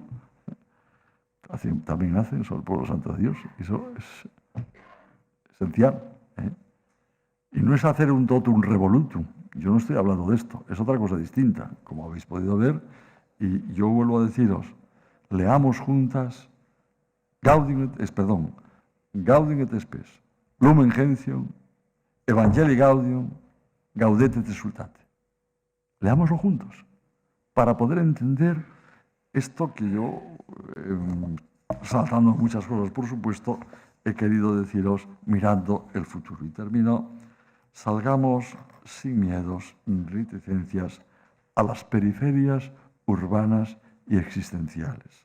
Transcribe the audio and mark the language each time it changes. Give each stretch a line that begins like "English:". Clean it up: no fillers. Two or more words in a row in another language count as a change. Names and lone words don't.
Spanish: También hacen, son el pueblo santo de Dios. Eso es esencial. Y no es hacer un
Latin: totum revolutum.
Spanish: Yo no estoy hablando de esto. Es otra cosa distinta, como habéis podido ver. Y yo vuelvo a deciros, leamos juntas Gaudium et Spes, Lumen Gentium, Evangelii Gaudium, Gaudete et Exsultate. Leámoslo juntos para poder entender esto que yo, saltando muchas cosas, por supuesto, he querido deciros mirando el futuro. Y termino, salgamos sin miedos ni reticencias a las periferias urbanas y existenciales.